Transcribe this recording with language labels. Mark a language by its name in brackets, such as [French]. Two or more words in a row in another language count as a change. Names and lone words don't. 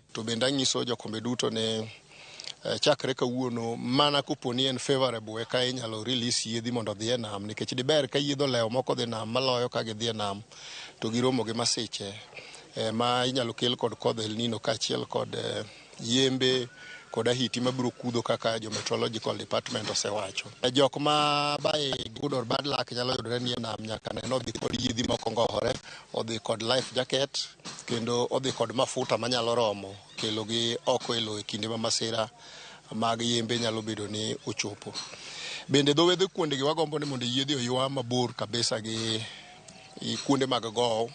[Luo (Kenya and Tanzania)] To bende anyiso jokombe duto ne chakre kawuono mana koponi en favorable eka inyalo release yiedhi mondo dhi e nam, nikech diber ka yiedho leo moko dhi nam maloyo ka gidhi e nam to giromo gi masiche ma inyalo kel kod kodh El Nino kaachiel kod yembe kod ahiti mabiro kudho kaka jo [English] meteorological department [Luo (Kenya and Tanzania)] osewacho. Jok ma bae [English] good bad luck [Luo (Kenya and Tanzania)] nyalo yudore ni e nam nyaka ne odhi kod yiedhi moko ngohore, odhi kod [English] life jacket [Luo (Kenya and Tanzania)] kendo odhi kod mafuta manyalo romo kelo gi oko e lowo e kinde ma masira mag yembe nyalo bedo ni ochopo. Bende dho wedhe kuondegi wagombo ni mondo yiedhi oywa mabor kabisa gi kuonde mag gowo.